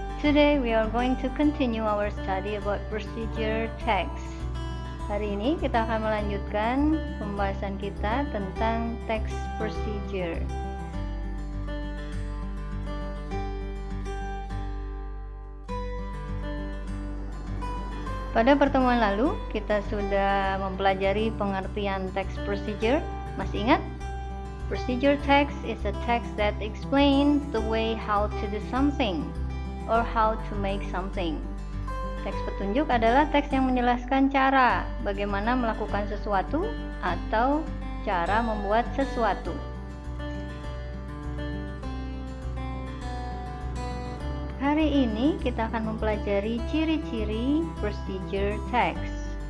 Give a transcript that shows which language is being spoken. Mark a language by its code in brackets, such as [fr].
[en] Today we are going to continue our study about procedure text. [id] Hari ini kita akan melanjutkan pembahasan kita tentang text procedure. Pada pertemuan lalu, kita sudah mempelajari pengertian text procedure. Masih ingat? [en] Procedure text is a text that explains the way how to do something or how to make something. [id] Teks petunjuk adalah teks yang menjelaskan cara bagaimana melakukan sesuatu atau cara membuat sesuatu. Hari ini kita akan mempelajari ciri-ciri procedure text.